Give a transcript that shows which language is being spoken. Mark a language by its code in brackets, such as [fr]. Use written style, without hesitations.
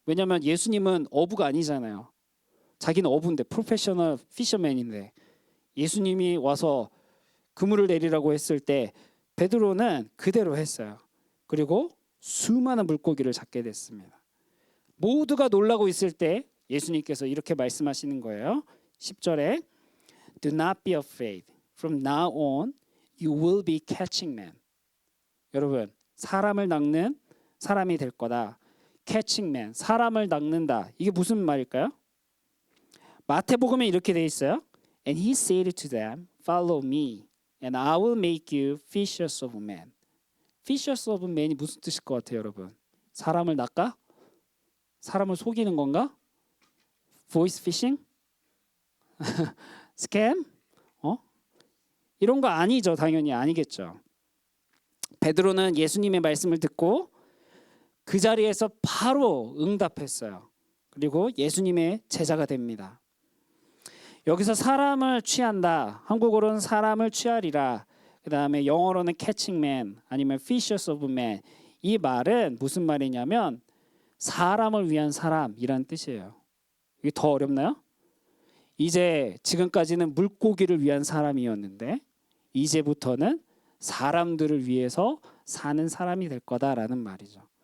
[ko] 왜냐하면 예수님은 어부가 아니잖아요. 자기는 어부인데 프로페셔널 피셔맨인데 예수님이 와서 그물을 내리라고 했을 때 베드로는 그대로 했어요. 그리고 수많은 물고기를 잡게 됐습니다. 모두가 놀라고 있을 때 예수님께서 이렇게 말씀하시는 거예요. 10절에 [en] Do not be afraid. From now on you will be catching men. [ko] 여러분, 사람을 낚는 사람이 될 거다. [en] Catching men. [ko] 사람을 낚는다. 이게 무슨 말일까요? 마태복음에 이렇게 돼 있어요. [en] And he said to them, Follow me, and I will make you fishers of men. Fishers of men [ko] 이 무슨 뜻일 것 같아요, 여러분? 사람을 낚아? 사람을 속이는 건가? Voice fishing? 스캠? 이런 거 아니죠. 당연히 아니겠죠. 베드로는 예수님의 말씀을 듣고 그 자리에서 바로 응답했어요. 그리고 예수님의 제자가 됩니다. 여기서 사람을 취한다. 한국어로는 사람을 취하리라. 그 다음에 영어로는 [en] catching man [ko] 아니면 [en] fishers of men. [ko] 이 말은 무슨 말이냐면 사람을 위한 사람이란 뜻이에요. 이게 더 어렵나요? 이제 지금까지는 물고기를 위한 사람이었는데 이제부터는 사람들을 위해서 사는 사람이 될 거다라는 말이죠.